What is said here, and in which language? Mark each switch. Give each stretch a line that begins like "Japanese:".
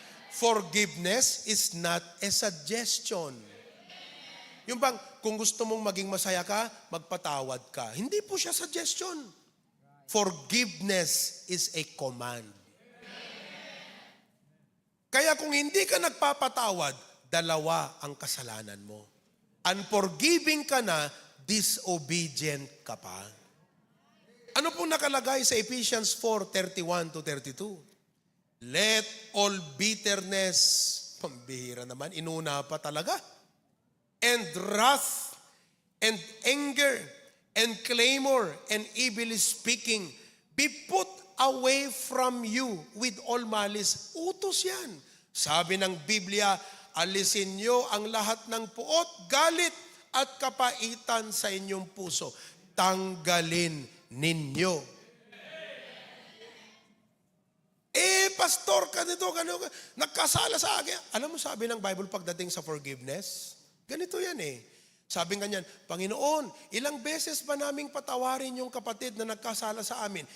English: Forgiveness is not a suggestion.
Filipino: Yung bang, kung gusto mong maging masaya ka, magpatawad ka. Hindi po siya
English: suggestion. Forgiveness is a command.
Filipino: Kaya kung hindi ka nagpapatawad, dalawa ang kasalanan mo. Unforgiving ka na, disobedient ka pa. Ano pong nakalagay sa Ephesians 4:31-32?
English: Let all bitterness,
Filipino: pambihira naman, inuna pa talaga,
English: and wrath, and anger, and clamor, and evil speaking, be put away from you with all malice.
Filipino: Utos yan. Sabi ng Biblia, alisin nyo ang lahat ng puot, galit, at kapaitan sa inyong puso. Tanggalin ninyo. Pastor, ganito, nagkasala sa akin. Alam mo, sabi ng Bible pagdating sa forgiveness, ganito yan Sabi nga niyan, Panginoon, ilang beses ba naming patawarin yung kapatid na nagkasala sa amin?